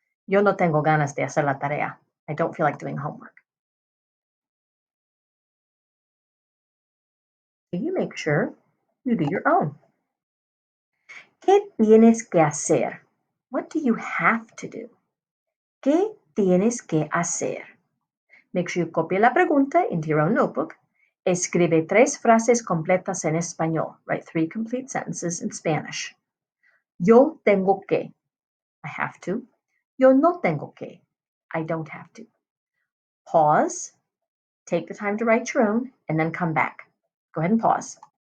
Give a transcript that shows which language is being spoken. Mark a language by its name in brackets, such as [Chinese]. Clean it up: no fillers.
[Spanish] Yo no tengo ganas de hacer la tarea. [English] I don't feel like doing homework. So you make sure you do your own. [Spanish] ¿Qué tienes que hacer? [English] What do you have to do? [Spanish] ¿Qué tienes que hacer? [English] Make sure you copy [Spanish] la pregunta [English] into your own notebook. [Spanish] Escribe 3 frases completas en español. [English] Write 3 complete sentences in Spanish. [Spanish] Yo tengo que. [English] I have to. [Spanish] Yo no tengo que. [English] I don't have to. Pause. Take the time to write your own and then come back. Go ahead and pause.